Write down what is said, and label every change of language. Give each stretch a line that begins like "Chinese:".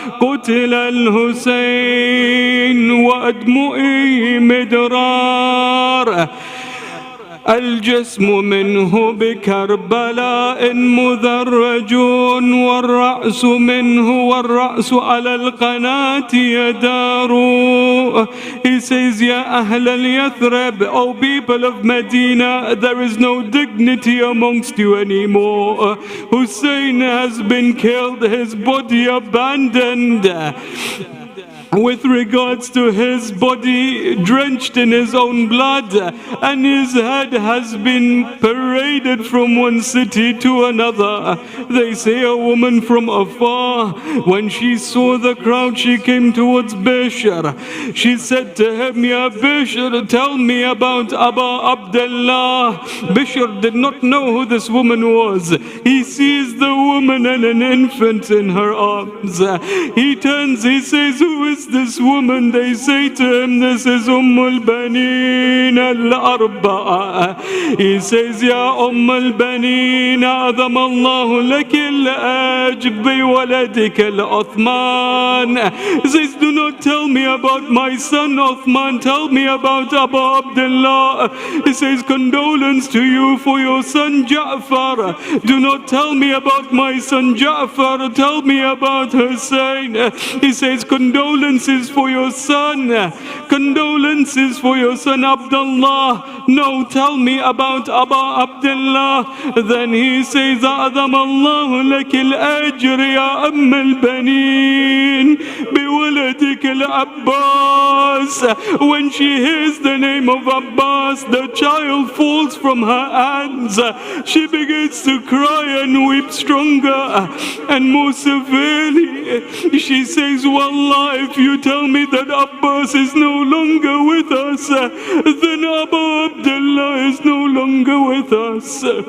Arabic: قتل الحسين وأدمئه مدرار. الجسم منه بكربلاء مذرج والرأس منه والرأس على القناة يدار.
English: He says,
Arabic: Ya Ahl al-Yathrib,
English: O people of Medina, there is no dignity amongst you anymore. Hussein has been killed, his body abandoned. With regards to his body drenched in his own blood, and his head has been paraded from one city to another. They say a woman from afar, when she saw the crowd, she came towards Bishr. She said to him, Ya Bishr, tell me about Abu Abdullah. Bishr did not know who this woman was. He sees the woman and an infant in her arms. He turns, he says, who is this woman? They say to him, this is al-Banin al-Arba'a. He says,
Arabic: Ya al-Banin, أعظم الله لك الأجر بولدك العثمان.
English: He says, do not tell me about my son Uthman, tell me about Abu Abdullah. He says, condolence to you for your son Jaffer. Do not tell me about my son Jaffer, tell me about Hussein. He says, condolences for your son, condolences for your son Abdullah. No, tell me about Abu Abdullah. Then he says,
Arabic: أعظم الله لك الأجر يا أم البنين بولدك العباس.
English: When she hears the name of Abbas, the child falls from her hands. She begins to cry and weep stronger and more severely. She says, Wallah, if you tell me that Abbas is no longer with us, then Abu Abdullah is no longer with us.